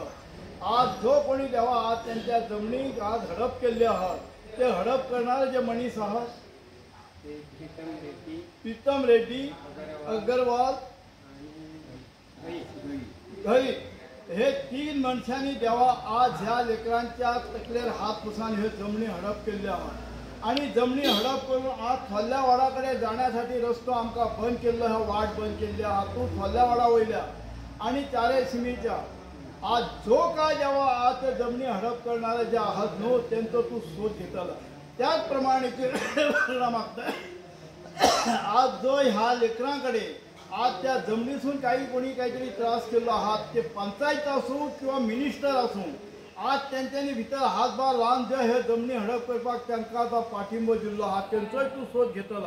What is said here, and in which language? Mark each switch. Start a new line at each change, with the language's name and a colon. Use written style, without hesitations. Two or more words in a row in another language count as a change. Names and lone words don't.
Konkani: आज जो कोणी देवा आज त्यांच्या जमिनी आज हडप केले आहात, ते हडप करणारे जे मनीस आहात, प्रीतम रेड्डी, अग्रवाल, घरी हे 3 माणसांनी देवा आज ह्या लेकरांच्या तकलेर हात पुसान हे जमिनी हडप केले आहात आणि जमिनी हडप करून आज थोल्ल्या वाडाकडे जाण्यासाठी रस्तो आमका बंद केल्लो, हा वाट बंद केल्ली आहात. तू थोल्ल्या वाडा वयल्या आणि चारे सीमेच्या आज जो काय देवा आज ते जमिनी हडप करणारे जे आहात नो त्यांचं तू शोध घेतला. त्याचप्रमाणे मागता आज जो ह्या लेकरांकडे आज त्या जमिनीतून काही कोणी काहीतरी त्रास केला आहात, ते पंचायत असो किंवा मिनिस्टर असो, आज त्यांच्यानी भितर हातभार लावून जे हे जमिनी हडप करपाक त्यांचा पाठिंबा दिलो आहात, त्यांचोय तू शोध घेतला.